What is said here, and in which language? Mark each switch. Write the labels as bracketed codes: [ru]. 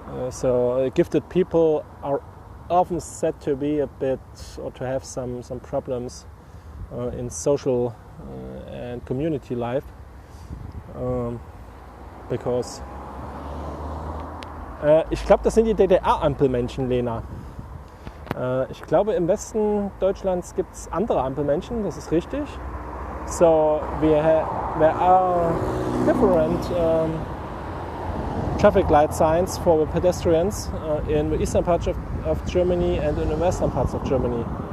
[en] So gifted people are often said to be a bit, or to have some problems in social and community life, because [de] ich glaube, das sind die DDR-Ampelmenschen, Lena. Ich glaube, im Westen Deutschlands gibt es andere Ampelmenschen, das ist richtig. [en] So there are different traffic light signs for the pedestrians in the eastern parts of Germany and in the western parts of Germany.